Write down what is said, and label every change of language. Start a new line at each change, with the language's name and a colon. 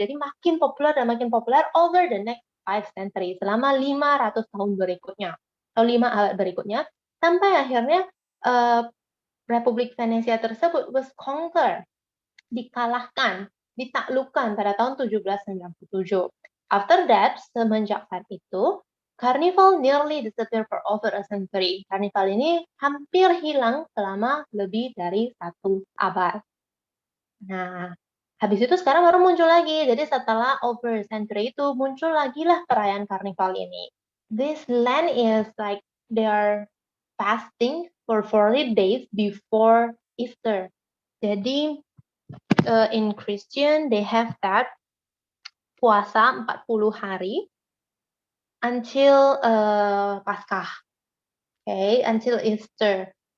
Indonesian: Jadi makin populer dan makin populer
English: over the next 5 century,
Indonesian: selama 500 tahun berikutnya, atau 5 abad berikutnya, sampai akhirnya Republik Venesia tersebut
English: was conquered,
Indonesian: dikalahkan, ditaklukkan pada tahun 1797.
English: After that,
Indonesian: semenjak saat itu,
English: Carnival nearly disappeared for over a century.
Indonesian: Carnival ini hampir hilang selama lebih dari 1 abad. Nah, habis itu sekarang baru muncul lagi. Jadi setelah
English: over a century
Indonesian: itu, muncul lagi lah perayaan Carnival ini.
English: This land is like they are fasting for 40 days before Easter. Jadi in Christian, they have that
Indonesian: puasa 40 hari
English: until Paskah, okay, until Easter.